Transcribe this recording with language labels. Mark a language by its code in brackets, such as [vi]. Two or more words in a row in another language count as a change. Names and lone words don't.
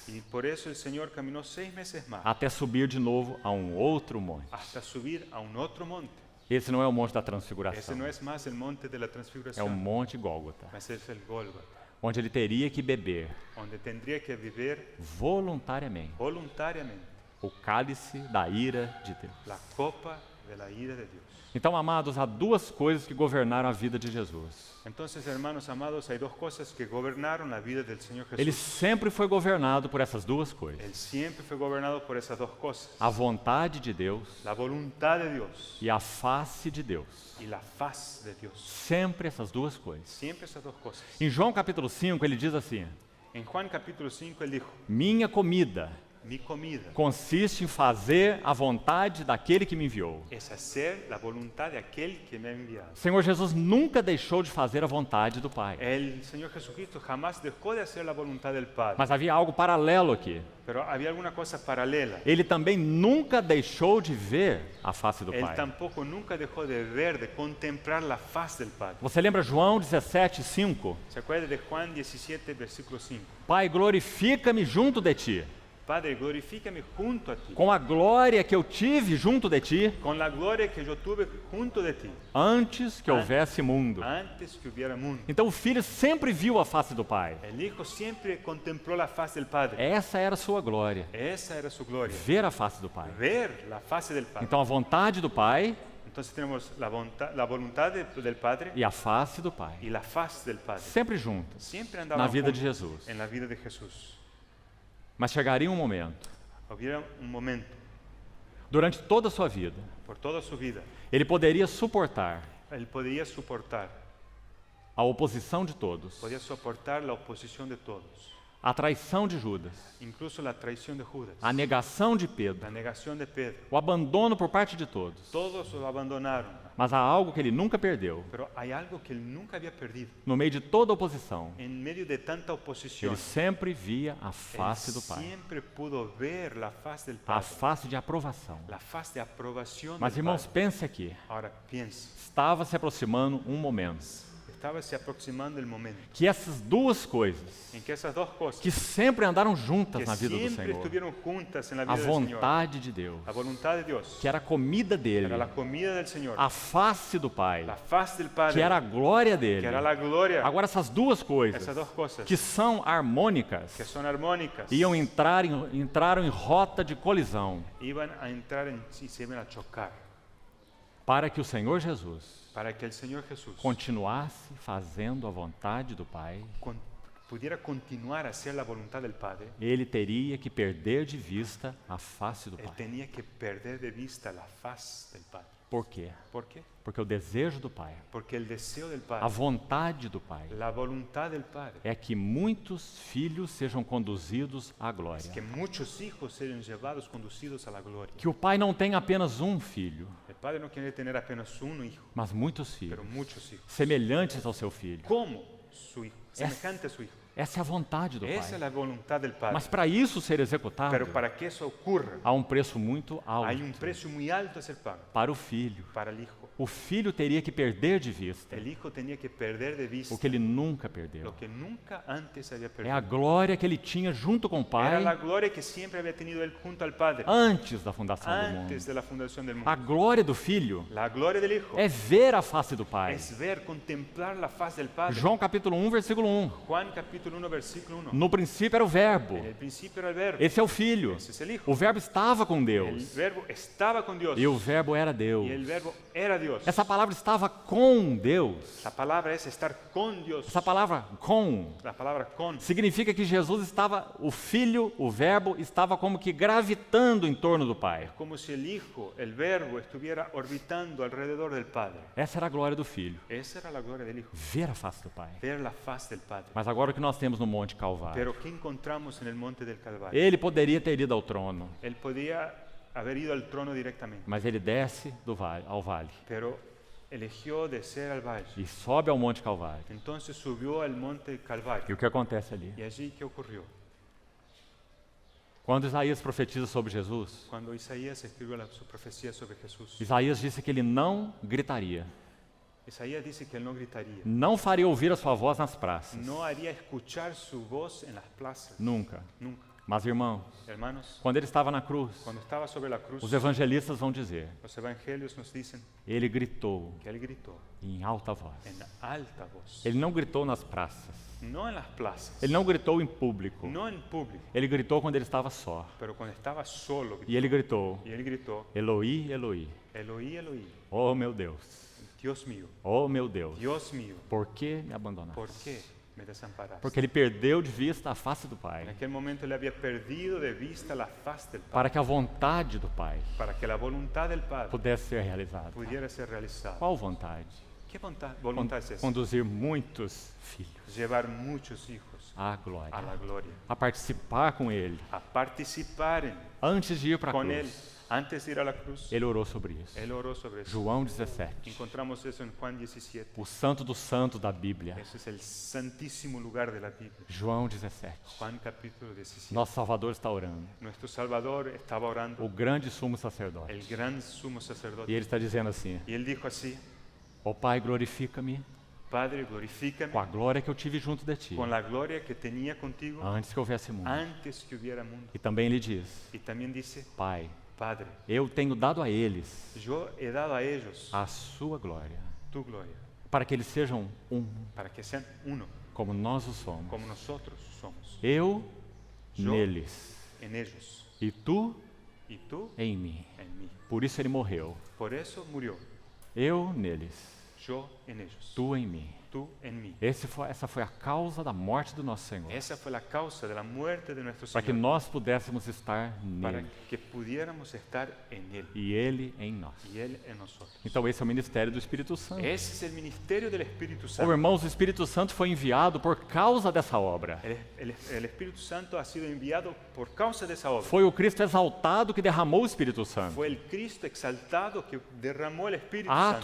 [es] Y por eso el Señor caminó 6 meses más [pt] até subir de novo a um outro monte. [es] hasta subir a un otro monte. [pt] Esse não é o monte da [es] Ese [pt] transfiguração, [es] no es más el monte de la [pt] é o [es] transfiguración, [pt] monte Gólgota, [es] mas es el Gólgota, [pt] onde ele teria que beber [es] donde tendría que vivir [pt] voluntariamente [es] voluntariamente [pt] o cálice da ira de Deus. [es] la copa de la ira de Dios. [pt] Então, amados, há duas coisas que governaram a vida de Jesus. [es] Entonces, hermanos amados, hay dos cosas que gobernaron la vida del Señor [pt] Ele [es] Jesús. [pt] sempre foi governado por essas duas coisas: [es] Él siempre fue gobernado por esas dos cosas. [pt] a vontade de Deus [es] La voluntad de Dios [pt] e a face de Deus. [es] y la faz de Dios. [pt] Sempre essas duas coisas. [es] Siempre esas dos cosas. [pt] Em João capítulo 5, ele diz assim: [es] En Juan capítulo 5 él dijo, [pt] minha comida [es] mi comida [pt] consiste em fazer a vontade daquele que me enviou. [es] es hacer la voluntad de aquel que me ha enviado. [pt] O Senhor Jesus nunca deixou de fazer a vontade do Pai. [es] El Señor Jesucristo jamás dejó de hacer la voluntad del Padre. [pt] Mas havia algo paralelo aqui. [es] Pero había alguna cosa paralela. [pt] Ele também nunca deixou de ver a face do [es] Él [pt] Pai. [es] tampoco nunca dejó de ver, de contemplar la faz del Padre. [pt] Você lembra João 17:5? [es] ¿Se acuerda de Juan 17, versículo 5? [pt] Pai, glorifica-me junto de ti, [es] Padre, glorifícame junto a ti, [pt] com a glória que eu tive junto de ti, [es] con la gloria que yo tuve junto de ti, [pt] antes que houvesse mundo. [es] antes que hubiera mundo. [pt] Então o filho sempre viu a face do Pai. [es] El Hijo siempre contempló la faz del Padre. [pt] Essa era a sua glória, [es] Esa era su gloria, [pt] ver a face do Pai. [es] ver la faz del Padre. [pt] Então a vontade do Pai [es] Entonces tenemos la voluntad del Padre [pt] e a face do Pai, [es] y la faz del Padre. [pt] sempre juntas, [es] Siempre [pt] na [es] andaban [pt] vida de [es] juntos [pt] Jesus. [es] en la vida de Jesús. [pt] Mas chegaria um momento, [es] Hubiera un momento [pt] durante toda a sua vida, [es] por toda su vida, [pt] ele poderia suportar [es] él podía soportar [pt] a oposição de todos, [es] podía soportar la oposición de todos, [pt] a traição de Judas, [es] incluso la traición de Judas, [pt] a negação de Pedro, [es] la negación de Pedro. [pt] o abandono por parte de todos. [es] Todos lo abandonaron, [pt] Mas há algo que ele nunca perdeu. [es] pero hay algo que él nunca había perdido. [pt] No meio de toda a oposição, [es] En medio de tanta oposición, [pt] ele sempre via a [es] él [pt] face do Pai, [es] siempre pudo ver la faz del [pt] a [es] Padre, [pt] face de aprovação. [es] la faz de aprobación [pt] Mas, [es] del [pt] irmãos, [es] Padre. [pt] pense aqui: [es] Ahora piensa, [pt] estava se aproximando um momento [es] estaba se aproximando el momento [pt] que essas duas coisas, [es] en que esas dos cosas [pt] que sempre andaram juntas [es] que [pt] na vida do [es] siempre [pt] Senhor, [es] estuvieron juntas en la [pt] a [es] vida del Señor, [pt] vontade de Deus, [es] la voluntad de Dios, [pt] que era a comida dele, [es] era la comida del Señor, [pt] a face do Pai, [es] la faz del Padre, [pt] que era a glória dele. [es] que era la gloria. [pt] Agora essas duas coisas, Essas duas coisas que são harmônicas, [es] que son armónicas [pt] entraram em rota de colisão, [es] iban a entrar y se iban a chocar [pt] para que o Senhor Jesus [es] para que el Señor Jesús [pt] continuasse fazendo a vontade do Pai. [es] pudiera continuar a hacer la voluntad del Padre. [pt] Ele teria que perder de vista a face do [es] Él [pt] Pai. [es] tenía que perder de vista la faz del Padre. [pt] Por quê? [es] ¿Por qué? [pt] Porque o desejo do Pai, [es] Porque el deseo del [pt] a [es] Padre, [pt] vontade do Pai, [es] la voluntad del Padre, [pt] é que muitos filhos sejam conduzidos à [es] es [pt] glória. [es] que muchos hijos sean llevados, conducidos a la gloria. [pt] Que o Pai não tenha apenas um filho, [es] El Padre no quiere tener apenas un hijo, [pt] mas muitos filhos, [es] pero muchos hijos. [pt] semelhantes ao seu filho. [es] Como su hijo, semejante a su hijo. [pt] Essa é a vontade do [es] Esa es [pt] Pai. [es] la voluntad del Padre. [pt] Mas para isso ser executado, [es] Pero para que eso ocurra, [pt] há um preço muito [es] hay un [pt] alto [es] precio muy alto a ser pago [pt] para o filho. [es] para el hijo. [pt] O filho teria que perder de vista [es] El hijo tenía que perder de vista [pt] o que ele nunca perdeu. [es] lo que nunca antes había [pt] É a [es] perdido. [pt] glória que ele tinha junto com o [es] Era la [pt] Pai [es] gloria que siempre había tenido él junto al Padre [pt] antes da fundação do mundo. [es] antes de la fundación del mundo. [pt] A glória do filho [es] La gloria del hijo [pt] é ver a face do Pai. [es] es ver, contemplar la faz del Padre. [pt] João capítulo 1, versículo 1. [es] Juan capítulo 1 versículo 1. [pt] No princípio era o verbo. [es] En el principio era el verbo. [pt] Esse é o filho. [es] Ese es el hijo. [pt] O verbo estava com [es] El [pt] Deus. [es] verbo estaba con Dios [pt] E o verbo era Deus. [es] y el verbo era Dios. [pt] Essa palavra estava com Deus. [es] La palabra es estar con Dios. [pt] Essa palavra com [es] La palabra con [pt] significa que Jesus estava, o filho, o verbo, estava como que gravitando em torno do Pai. [es] como si el hijo, el verbo, estuviera orbitando alrededor del Padre. [pt] Essa era a glória do filho. [es] Esa era la gloria del hijo, [pt] Ver a face do Pai. [es] ver la faz del Padre. [pt] Mas agora o que nós temos no Monte Calvário? [es] Pero ¿qué encontramos en el monte del Calvario? [pt] Ele poderia ter ido ao trono, [es] Él podía haber ido al trono directamente, [pt] mas ele desce ao vale [es] pero eligió descer al valle. [pt] e sobe ao Monte Calvário. [es] Entonces subió al monte del [pt] E [es] Calvario. [pt] o que acontece ali? [es] ¿Y allí qué ocurrió? [pt] Quando Isaías profetiza sobre Jesus, [es] Cuando Isaías escribió su profecía sobre Jesús, [pt] Isaías disse que ele não gritaria, [es] Isaías dice que él no gritaría, [pt] não faria ouvir a sua voz nas praças. [es] no haría escuchar su voz en las plazas. [pt] Nunca. [es] Nunca. [pt] Mas, irmãos, [es] Hermanos, [pt] quando ele estava na cruz, [es] cuando estaba sobre la cruz, [pt] os evangelistas vão dizer, [es] los evangelios nos dicen [pt] ele gritou [es] que él gritó [pt] em alta voz. [es] en alta voz, [pt] Ele não gritou nas praças. [es] no en las plazas, [pt] Ele não gritou em público. [es] no en público, [pt] Ele gritou quando ele estava só. [es] pero cuando estaba solo, [pt] E ele gritou, [es] y él gritó, [pt] Eloi, Eloi. [es] Eloí, Eloí, [pt] Oh, meu Deus. [es] Dios mío, [pt] Oh, meu Deus. [es] Dios mío, [pt] Por que me abandonaste? [es] ¿por qué me desamparaste? [pt] Porque ele perdeu de vista a face do [es] En [pt] Pai. [es] aquel momento él había perdido de vista la faz del Padre, [pt] Para que a vontade do Pai [es] para que la voluntad del Padre [pt] pudesse ser realizada. [es] pudiera ser realizada. [pt] Qual vontade? [es] ¿Qué voluntad es esa? [pt] Conduzir muitos filhos [es] Llevar muchos hijos [pt] à [es] a [pt] glória. [es] la gloria, [pt] A participar com Ele. [es] a participar [pt] Antes de ir para a [es] con él. [pt] cruz, [es] Antes de ir a la cruz, [pt] ele orou sobre isso. [es] él oró sobre eso. [pt] João 17. [es] Encontramos eso en Juan 17. [pt] O santo dos santos da Bíblia. [es] Ese es el santísimo lugar de la Biblia. [pt] João 17. [es] Juan capítulo 17. [pt] Nosso Salvador está orando. [es] Nuestro Salvador estaba orando, [pt] O grande sumo sacerdote. [es] el gran sumo [pt] E [es] sacerdote. [pt] ele está dizendo assim: [es] Y él dijo así, [pt] Ó Pai, glorifica-me [es] Padre, glorifícame [pt] com a glória que eu tive junto de Ti, [es] con la gloria que tenía contigo [pt] antes que houvesse mundo. [es] antes que hubiera mundo. [pt] E também ele diz: [es] Y también dice, [pt] Pai, [es] Padre, [pt] eu tenho dado a eles [es] yo he dado a ellos [pt] a Sua glória, [es] tu gloria, [pt] para que eles sejam um, [es] para que sean uno, [pt] como nós o somos. [es] como nosotros somos. [pt] Eu [es] Yo [pt] neles [es] en ellos [pt] e Tu [es] y tú [pt] em mim. [es] en mí. [pt] Por isso ele morreu. [es] Por eso murió. [pt] Eu neles, [es] Yo en ellos, [pt] Tu em mim. [es] tú en mí. [pt] Essa foi a causa da morte do nosso Senhor, [es] Esa fue la causa de la muerte de nuestro [pt] para que [es] Señor, [pt] nós pudéssemos estar [es] para [pt] nele [es] que pudiéramos estar en Él [pt] e Ele em nós. [es] y Él en nosotros. [pt] Então esse é o ministério do Espírito Santo. [es] Ese es el ministerio del Espíritu [pt] Oh, [es] Santo. [pt] irmãos, o Espírito Santo foi enviado por causa dessa obra. [es] El Espíritu Santo ha sido enviado por causa de esa obra. [pt] Foi o Cristo exaltado que derramou o Espírito Santo. [es] Fue el Cristo exaltado que derramó el Espíritu